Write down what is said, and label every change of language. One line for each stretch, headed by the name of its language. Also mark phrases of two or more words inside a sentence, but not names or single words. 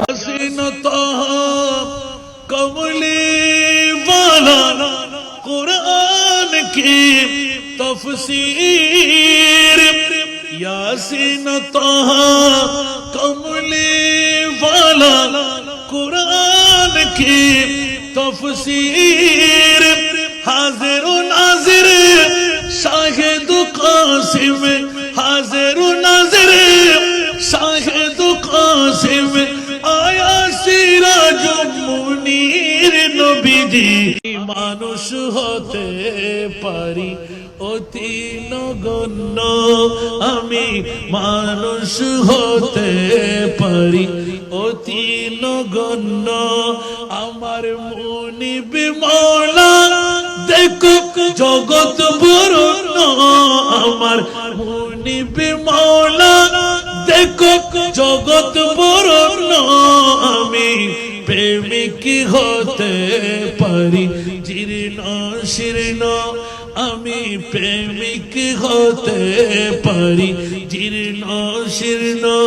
Urdu: حسینتہ کملی والا قرآن کی تفسیر یاسینتہ کملی والا قرآن کی تفسیر حاضر و ناظر شاہد و قاسم حاضر و ناظر شاہد و قاسم آیا سراج منیر نبی
Bangla: جی মানুষ হতে পারি অতি নগণ্য আমি মানুষ হতে পারি অতি নগণ্য আমার মুনিব মওলা দেখো জগৎ বরণ্য আমার মুনিব মওলা দেখো জগৎ বরণ্য আমি প্রেমিক হতে পারি জীর্ণ শীর্ণ আমি প্রেমিক হতে পারি জীর্ণ শীর্ণ